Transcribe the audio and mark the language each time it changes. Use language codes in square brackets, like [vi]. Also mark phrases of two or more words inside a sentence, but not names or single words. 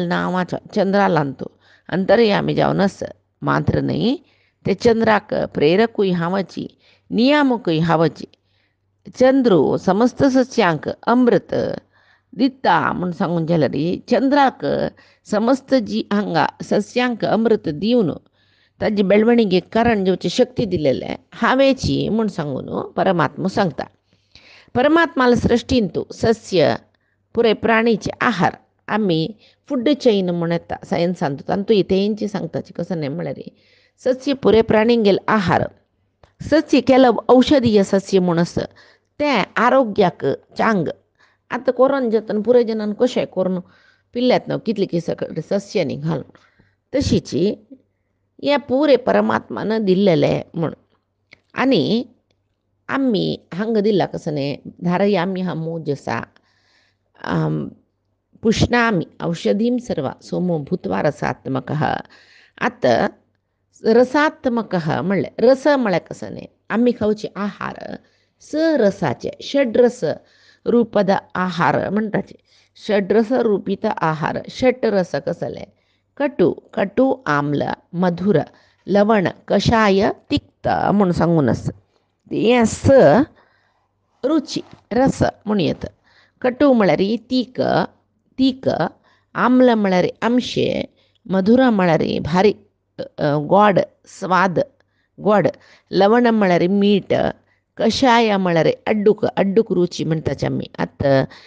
[kok] नांवाच्या चंद्रालांतू अंतर्यामी जावन आसा मात्र न्ही ते चंद्राक प्रेरकूय हांवची नियामकूय हांवची चंद्रू समस्त सस्यांक अमृत दिता म्हूण सांगून जाल्यार चंद्राक समस्त हांगा सस्यांक अमृत दिवन ताजी बेळवणीक कारण जेवची शक्ती दिलेले हांवेची म्हूण सांगून परमात्मा सांगता. परमात्माला सृश्टीन तूं सस्य पुरे प्राणीचे आहार आमी [en] food chain [kok] म्हण येता सायन्सान तांतूय तेंची सांगताची कसं न्ही म्हळ्यार सस्य पुरे प्राणींक गेल आहार सस्य केलं औषधीय सस्य म्हूण आसा तें आरोग्याक चांग आतां कोरोन जतन पुरे जनान कशें करून पिल्ल्यात न्हू कितले कितें सस्यांनी घालून तशीच हें पुरे परमात्मान दिल्लेले म्हूण आनी आमी हांगा दिला कसं न्ही [sa] धारयामी हम मोजसा पुष्णामी औषधीं सर्वा सोमो भूत्वा रसात्मकः [kok] आतां रसात्मकः म्हणलें रस म्हळ्यार कसं न्ही आमी खावचे आहार स रसाचे षड्रस रूपद आहार म्हणटाचे षड्रस रूपित आहार षट्रस कसले कटू कटू आम्ल मधुर लवण कषाय तिक्त म्हणून सांगून आस हें स रुची रस म्हणून येतं कटू म्हळ्यार तीक तीक आम्ल म्हळ्यार आमशे मधुर म्हळ्यार भारी गोड स्वाद गोड लवण म्हळ्यार मीठ कषाय म्हळ्यार अड्डूक अड्डूक रुची म्हणटाचे आमी आतां